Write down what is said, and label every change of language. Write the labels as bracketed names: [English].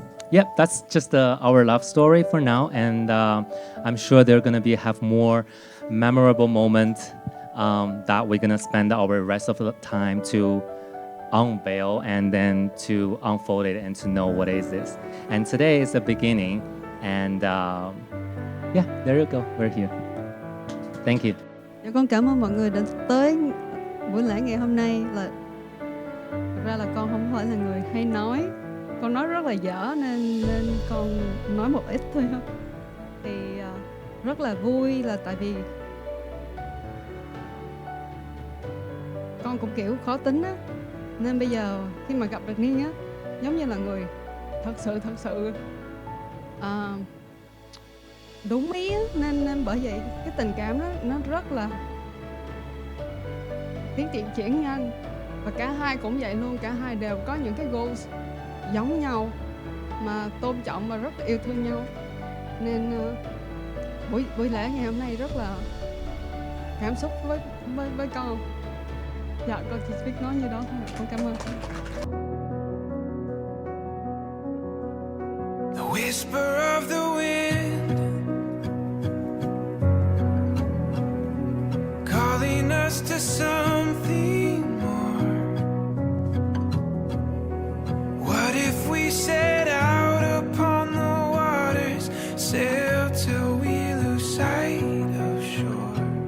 [English] Yeah, that's just our love story for now, and I'm sure they're gonna have more memorable moments that we're gonna spend our rest of the time to unveil and then to unfold it and to know what is this. And today is the beginning, and yeah, there you go, we're here. Thank you. [Vietnamese] Con cảm ơn mọi người đã tới buổi lễ ngày hôm nay. Thực ra là con không phải là người hay nói, con nói rất là dở nên con nói một ít thôi ha. Thì rất là vui là tại vì con cũng kiểu khó tính á, nên bây giờ khi mà gặp được Niên á, giống như là người thật sự đúng ý á, nên bởi vậy cái tình cảm đó nó rất là tiến triển nhanh, và cả hai cũng vậy luôn, cả hai đều có những cái goals giống nhau mà tôn trọng và rất là yêu thương nhau, nên buổi lễ ngày hôm nay rất là cảm xúc với con. Dạ, con chỉ biết nói như đó thôi. Con cảm ơn. [English] The whisper of the wind calling us to something more. What if we set out upon the waters, sail till we lose sight of shore?